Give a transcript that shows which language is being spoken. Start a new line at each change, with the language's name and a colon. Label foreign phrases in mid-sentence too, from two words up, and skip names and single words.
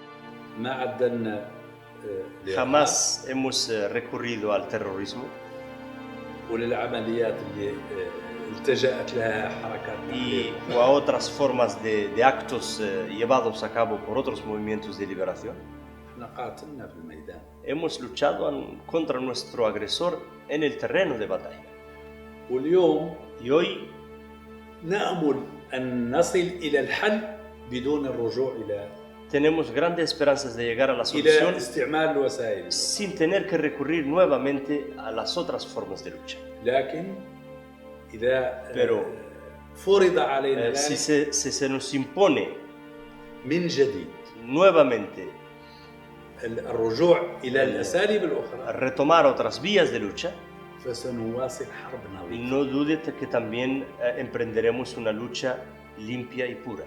Spanish: Jamás hemos recurrido al terrorismo y a otras formas de actos llevados a cabo por otros movimientos de liberación. Hemos luchado contra nuestro agresor en el terreno de batalla. Y hoy
Arabic: نأمل أن نصل إلى الحل بدون الرجوع إلى
Spanish: tenemos grandes esperanzas de llegar a la solución sin tener que recurrir nuevamente a las otras formas de lucha. Pero si se nos impone nuevamente retomar otras vías de lucha, no dude que también emprenderemos una lucha limpia y pura.